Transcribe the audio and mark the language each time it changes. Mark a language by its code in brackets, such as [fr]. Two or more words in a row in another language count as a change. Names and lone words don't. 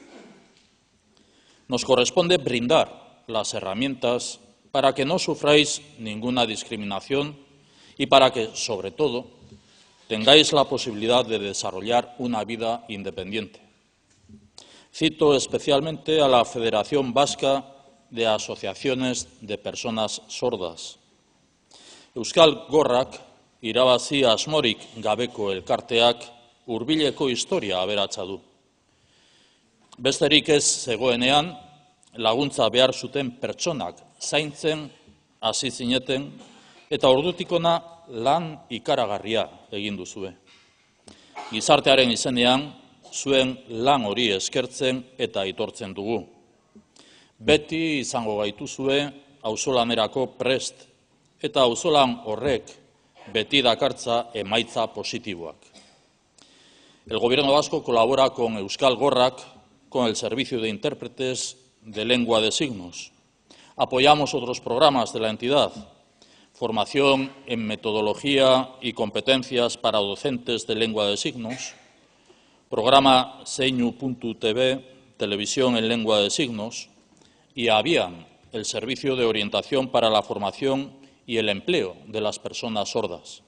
[es] Nos corresponde brindar las herramientas para que no sufráis ninguna discriminación y para que, sobre todo, tengáis la posibilidad de desarrollar una vida independiente. Cito especialmente a la Federación Vasca de Asociaciones de Personas Sordas. [eu] Euskal Gorrak irabazi asmorik gabeko elkarteak hurbileko historia aberatsa du. Besterik ez zegoenean, laguntza behar zuten pertsonak zaintzen hasi zineten eta ordutik hona lan ikaragarria egin duzue. Gizartearen izenean, zuen lan hori eskertzen eta aitortzen dugu. Beti izango gaituzue auzolanerako prest eta auzolan horrek beti dakartza emaitza positiboak. [es] El Gobierno vasco colabora con Euskal Gorrak, con el Servicio de Intérpretes de Lengua de Signos. Apoyamos otros programas de la entidad, formación en metodología y competencias para docentes de lengua de signos, programa Seinu.tv, televisión en lengua de signos, y Avian, el servicio de orientación para la formación y el empleo de las personas sordas.